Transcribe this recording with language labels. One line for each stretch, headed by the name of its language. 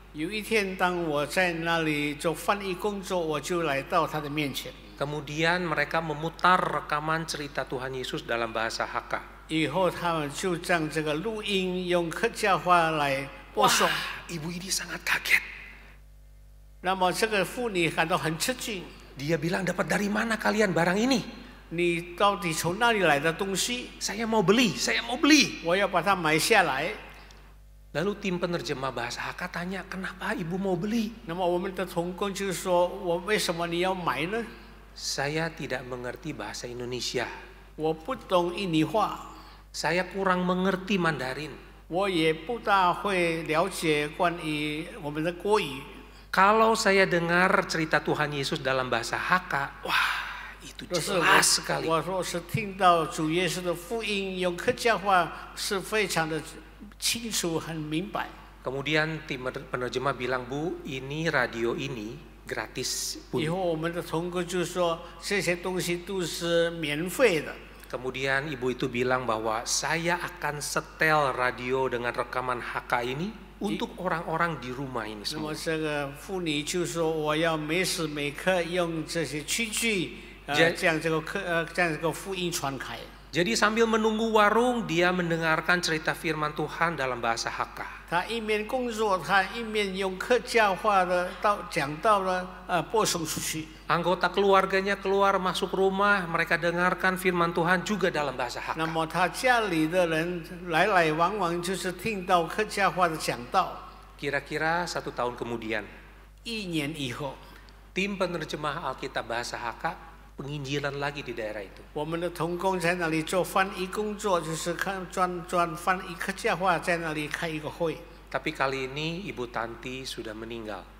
Chinese: 有一天，当我在那里做翻译工作，我就来到她的面前。
Indonesian: Kemudian mereka memutar rekaman cerita Tuhan Yesus dalam bahasa Hakka.
Chinese: 以后他们就将这个录音用客家话来播送。
Indonesian: Ibu ini sangat kaget.
Chinese: 那么这个妇女感到很吃惊，
Indonesian: Dia bilang, dapat dari mana kalian barang ini?
Chinese: 你到底从哪里来的东西？
Indonesian: Saya mau beli, saya mau beli.
Chinese: 我要把它买下来。
Indonesian: Lalu tim penerjemah bahasa Hakka tanya, kenapa ibu mau beli?
Chinese: 那么我们的同工就说：“我为什么你要买呢？
Indonesian: Saya tidak mengerti bahasa Indonesia.
Chinese: 我不懂印尼话，
Indonesian: Saya kurang mengerti Mandarin.
Chinese: 我也不大会了解关于我们的国语。
Indonesian: Kalau saya dengar cerita Tuhan Yesus dalam bahasa Hakka, wah itu
Chinese: 若是
Indonesian: jelas sekali.
Chinese: 我若是听到主耶稣的福音用客家话，是非常的清楚、很明白。”
Indonesian: Kemudian tim penerjemah bilang, Bu, ini radio ini gratis.
Chinese: 以后我们的同工就说这些东西都是免费的。
Indonesian: Kemudian ibu itu bilang bahwa saya akan setel radio dengan rekaman Hakka ini untuk orang-orang di rumah ini
Chinese: 那么
Indonesian: semua.
Chinese: 这个妇女就说：“我要每时每刻用这些器具，将这个福音传开。”
Indonesian: Jadi sambil menunggu warung, dia mendengarkan cerita firman Tuhan dalam bahasa Hakka.
Chinese: 他一面工作，他一面用客家话的讲道播送出去。
Indonesian: Anggota keluarganya keluar masuk rumah, mereka dengarkan firman Tuhan juga dalam bahasa
Chinese: 那
Indonesian: Hakka.
Chinese: 么他家里的人来来往往就是听到客家话的讲道。
Indonesian: Kira-kira 1 tahun kemudian,
Chinese: 1年以后，
Indonesian: tim penerjemah Alkitab bahasa Hakka penginjilan lagi di daerah itu.
Chinese: 我们的同工在那里做翻译工作，就是专翻译客家话，在那里开一个会。
Indonesian: Tapi kali ini Ibu Tanti sudah meninggal.